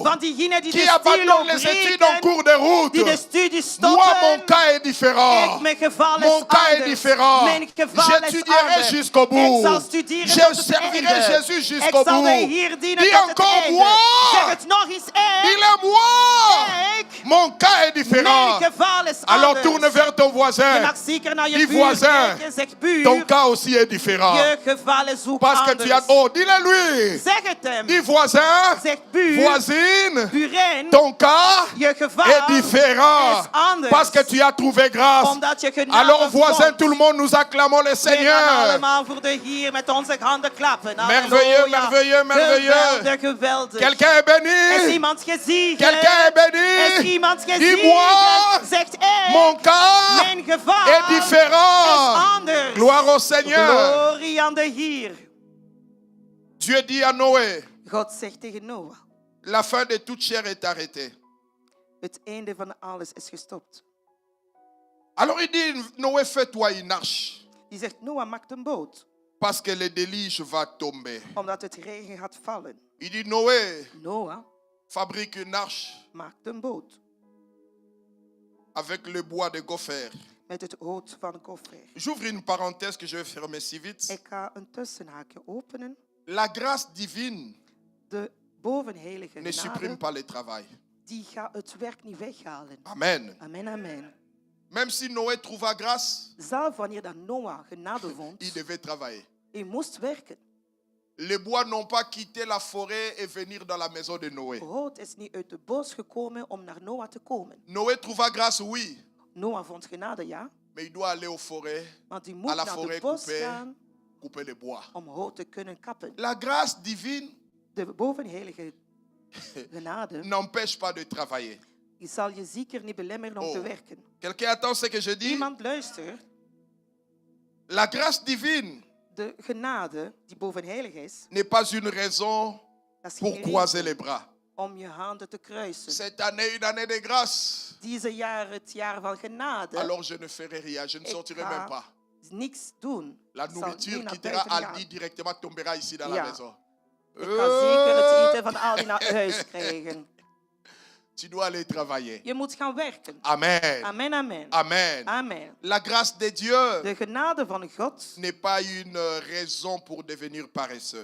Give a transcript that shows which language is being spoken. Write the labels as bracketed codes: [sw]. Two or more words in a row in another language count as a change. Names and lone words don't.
[nl] van diegenen die [fr] qui [nl] de stilo [fr] abandonnent les études en [nl] breken, [fr] cours de route. [nl] die de studie [fr] Moi, mon [nl] stoppen. [fr] cas est différent. [nl] Ik, mijn geval [fr] Mon [nl] is [fr] cas est [nl] anders. [fr] différent. [nl] Mijn geval is [fr] J'étudierai [nl] anders. [fr] jusqu'au bout. [nl] Ik zal studeren [fr] Je [nl] tot het [fr] servirai [nl] einde. [fr] Jésus jusqu'au [nl] Ik zal de [fr] bout. [nl] Heer dienen [fr] Dis [nl] tot het [fr] encore [nl] einde. [fr] moi. [nl] Zeg het nog eens ik. [fr] Dis-le-moi. [nl] Ik. [fr] Mon cas est différent. [nl] Mijn geval is [fr] Alors [nl] anders. [fr] tourne vers ton [nl] Je [fr] voisin. [nl] mag zeker naar je Die buur [fr] voisin. [nl] kijken. Zeg buur, [fr] Ton cas aussi est différent. [nl] je geval is ook [fr] Parce que [nl] anders. [fr] tu as... Oh, dis-le lui. [nl] Zeg het hem. [fr] Dis voisin, [nl] Zeg buur, [fr] voisine, [nl] buren, [fr] ton cas [nl] je geval [fr] est différent. [nl] is anders. [fr] Parce que tu as trouvé grâce. [nl] Omdat je genade [fr] Alors voisin, [nl] vond. [fr] tout le monde, nous acclamons le [nl] We gaan [fr] Seigneur. [nl] allemaal voor de Heer met onze handen klappen. [fr] Merveilleux, [nl] Halleluja. [fr] merveilleux, merveilleux. [nl] Geweldig, geweldig. [fr] Quelqu'un est [nl] Is [fr] béni. [nl] iemand gezien? [fr] Quelqu'un est [nl] Is [fr] béni. [nl] iemand gezien? [fr] Dis-moi, [nl] Zegt ik, [fr] mon cas [nl] mijn geval [fr] est différent. [nl] is anders. [fr] Gloire au Seigneur. [nl] Glorie aan de Heer. [fr] Dieu dit à Noé, [nl] God zegt tegen Noah, [fr] la fin de toute chair est arrêtée. [nl] het einde van alles is gestopt. [fr] Alors il dit, Noé, fais-toi une arche, [nl] Die zegt, Noah, maak een boot, [fr] parce que le déluge va tomber. [nl] omdat het regen gaat vallen. [fr] Il dit, Noé, [nl] Noah [fr] fabrique une arche [nl] maakt een boot [fr] avec le bois de gopher. [nl] met het hout van goffer. [fr] J'ouvre une parenthèse que je vais fermer si vite. [nl] Ik ga een tussenhaakje openen. [fr] La grâce divine [nl] De bovenheilige [fr] ne supprime [nl] genade, [fr] pas le travail. [nl] die gaat het werk niet weghalen. [fr] Amen. [nl] Amen, amen. [fr] Même si Noé trouva grâce, [nl] Zelf wanneer dat Noah genade vond, [fr] il devait travailler. [nl] hij moest werken. [fr] Les bois n'ont pas quitté la forêt et venir dans la maison de Noé. [nl] Hout is niet uit de bos gekomen om naar Noah te komen. [fr] Noé trouva grâce, oui, [nl] Noah vond genade, ja, [fr] mais il doit aller aux forêts, [nl] maar die [fr] à [nl] moet [fr] la [nl] naar de [fr] forêt [nl] bos [fr] couper, [nl] gaan [fr] couper les bois. [nl] om hout te kunnen kappen. [fr] La grâce divine [nl] De bovenheilige genade, [fr] n'empêche pas de travailler. [nl] die zal je zeker niet belemmeren om te Oh. werken. [fr] Quelqu'un attend ce que je dis? [nl] Iemand luistert, [fr] La grâce divine [nl] de genade die bovenheilig is, [fr] n'est pas une raison [nl] dat is [fr] pour [nl] geen [fr] croiser [nl] reden [fr] les bras. [nl] om je handen te kruisen. [fr] Cette année, une année de grâce. [nl] Deze jaar, het jaar van genade, [fr] Alors je ne ferai rien, je ne [nl] Ik [fr] sortirai [nl] ga [fr] même pas. [nl] niks doen. [fr] La [nl] Ik zal [fr] nourriture [nl] niet naar [fr] quittera [nl] buiten gaan. [fr] Aldi directement, tombera ici dans la [nl] Ja. [fr] maison. [nl] Ik ga zeker het eten van Aldi naar huis krijgen. [fr] Tu dois aller travailler. [nl] Je moet gaan werken. [fr] Amen. [nl] Amen, amen. [fr] Amen. [nl] Amen. [fr] La grâce de Dieu [nl] De genade van God [fr] n'est pas une raison pour devenir paresseux.